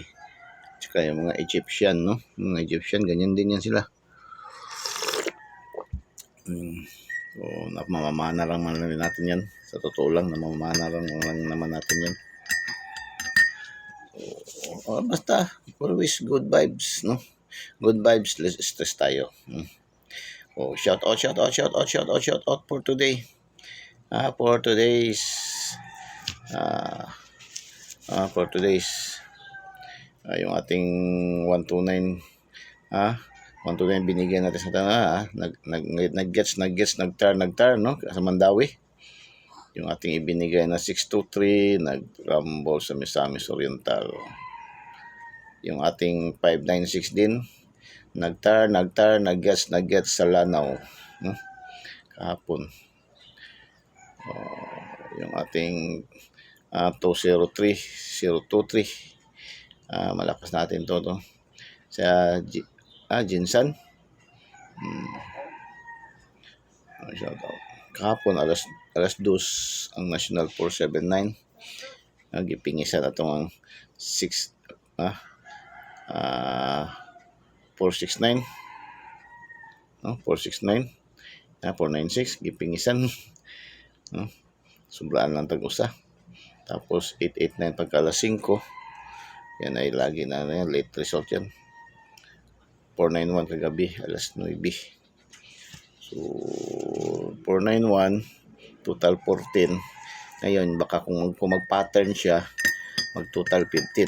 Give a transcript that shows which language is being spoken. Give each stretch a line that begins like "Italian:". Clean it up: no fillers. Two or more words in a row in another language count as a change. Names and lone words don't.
Filipino: Tsaka yung mga Egyptian, no? Mga Egyptian, ganyan din yan sila. Namamana lang natin yan. Sa totoo lang, namamana lang naman natin yan. Basta,
English: always good vibes, no? Good vibes,
Filipino: less stress tayo.
English: Shout out for today. For today's
Filipino: yung ating 129 129 binigyan natin sa tanga. Nag-gets nagtar no, sa Mandawi. Yung ating ibinigay na 623 nag-rumble sa Misamis Oriental. Yung ating 596 din nagtar nag-gets sa Lanao, no? Kahapon. Yung ating 023 malakas natin to sa Jinsan.
English: Shout out.
Cebuano: Kahapon alas 2 ang National 479 nagipingisan atong ang 469 no 469 496 gipingisan, no? Sobraan lang tag-usa.
Filipino: Tapos 889 pagka alas 5 yan ay lagi na yan, late result yan. 491 kagabi alas 9. So 491 total 14. Ngayon baka kung mag-pattern siya mag total 15.